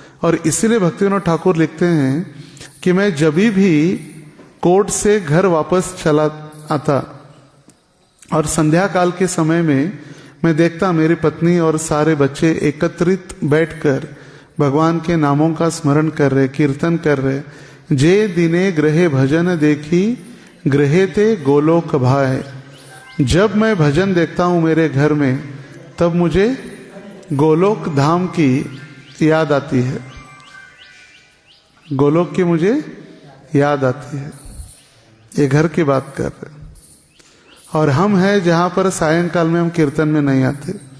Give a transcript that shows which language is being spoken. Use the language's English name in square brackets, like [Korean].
[Hindi] और इसीलिए भक्ति विनोद ठाकुर लिखते हैं कि मैं जब भी कोर्ट से घर वापस चला आता और संध्या काल के समय में मैं देखता मेरी पत्नी और सारे बच्चे एकत्रित बैठकर भगवान के नामों का स्मरण कर रहे, कीर्तन कर रहे। [Bangla] जे दिने ग्रहे भजन देखी, ग्रहे ते गोलोक भाए। [Hindi] जब मैं भजन देखता हूं मेरे घर में, तब मुझे गोलोक धाम की याद आती है, गोलोक की मुझे याद आती है। ये घर की बात कर रहे। और हम हैं जहां पर सायंकाल में हम कीर्तन में नहीं आते।